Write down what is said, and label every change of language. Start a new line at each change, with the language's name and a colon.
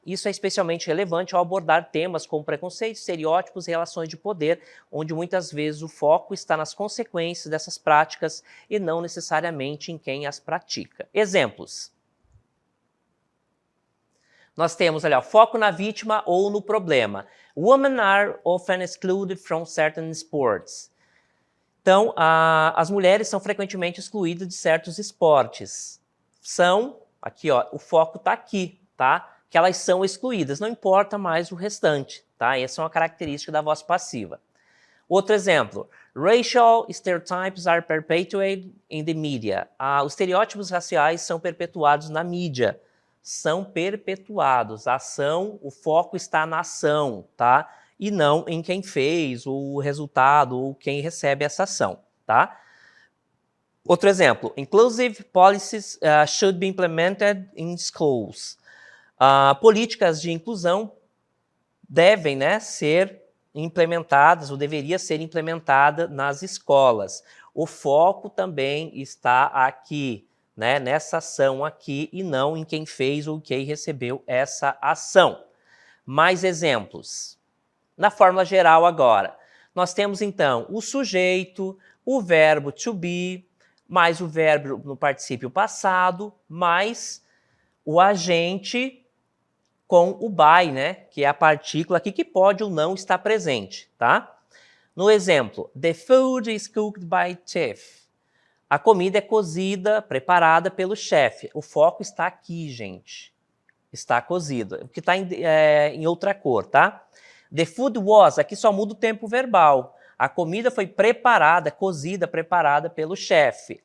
Portuguese: Isso é especialmente relevante ao abordar temas como preconceitos, estereótipos e relações de poder, onde muitas vezes o foco está nas consequências dessas práticas e não necessariamente em quem as pratica. Exemplos. Nós temos ali, ó, foco na vítima ou no problema.
English: Women are often excluded from certain sports.
Portuguese: Então, as mulheres são frequentemente excluídas de certos esportes. Aqui, ó, o foco está aqui, tá? Que elas são excluídas, não importa mais o restante, tá? Essa é uma característica da voz passiva. Outro exemplo,
English: racial stereotypes are perpetuated in the media.
Portuguese: Os estereótipos raciais são perpetuados na mídia. São perpetuados. A ação, o foco está na ação, tá? E não em quem fez, o resultado, ou quem recebe essa ação, tá? Outro exemplo,
English: inclusive policies should be implemented in schools.
Portuguese: Políticas de inclusão devem, né, ser implementadas, ou deveria ser implementada nas escolas. O foco também está aqui, né, nessa ação aqui, e não em quem fez ou quem recebeu essa ação. Mais exemplos. Na fórmula geral agora, nós temos então o sujeito, o verbo to be, mais o verbo no particípio passado, mais o agente com o by, né, que é a partícula aqui que pode ou não estar presente, tá? No exemplo,
English: the food is cooked by chef.
Portuguese: A comida é cozida, preparada pelo chefe. O foco está aqui, gente. Está cozido, o que está em outra cor, tá?
English: The food was,
Portuguese: aqui só muda o tempo verbal. A comida foi preparada, cozida, preparada pelo chefe.